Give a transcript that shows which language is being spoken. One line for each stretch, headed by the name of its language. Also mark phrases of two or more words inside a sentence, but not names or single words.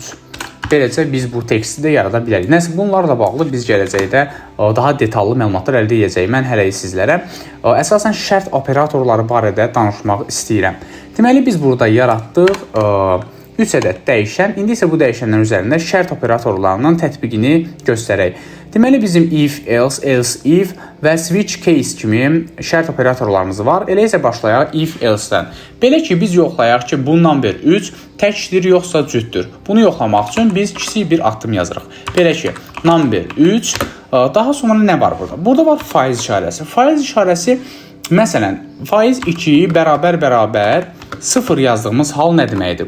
Azerbaijani: Beləcə biz bu teksti də yarada bilərik. Nəsə bunlarla bağlı biz gələcəkdə daha detallı məlumatlar əldə edəcəyik. Mən hələ sizlərə əsasən şərt operatorları barədə danışmaq istəyirəm. Deməli biz burada yaratdıq 3 ədəd dəyişən. İndi isə bu dəyişənlərin üzərində şərt operatorlarının tətbiqini göstərək. Deməli bizim
English: if, else, else if
Azerbaijani: və
English: switch case
Azerbaijani: kimi şərt operatorlarımız var. Elə isə başlayaq if, else-dən. Belə ki, biz yoxlayaq ki, bu number 3 təkdir yoxsa cütdür. Bunu yoxlamaq üçün biz kiçik bir addım yazırıq. Belə ki, number 3, daha sonra nə var burada? Burada var faiz işarəsi. Faiz işarəsi, məsələn, faiz 2 bərabər 0 yazdığımız hal nə deməkdir?